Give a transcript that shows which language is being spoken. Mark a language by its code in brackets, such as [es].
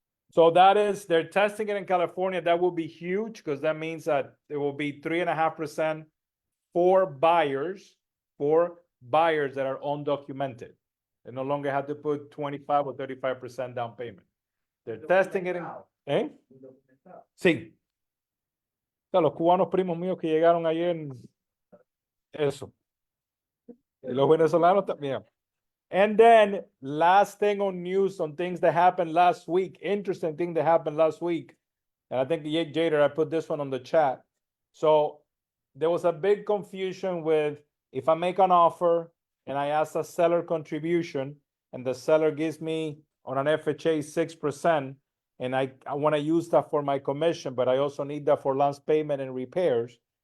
[en] So that is, they're testing it in California. That will be huge because that means that there will be 3.5% for buyers that are undocumented. They no longer have to put 25 or 35% down payment. They're testing it in, ¿eh? Sí. [es] O sea, los cubanos primos míos que llegaron ayer, eso. Y los venezolanos también. [en] And then last thing on news on things that happened last week, interesting thing that happened last week. And I think Jader, I put this one on the chat. So there was a big confusion with if I make an offer and I ask a seller contribution and the seller gives me on an FHA 6%, and I want to use that for my commission, but I also need that for last payment and repairs.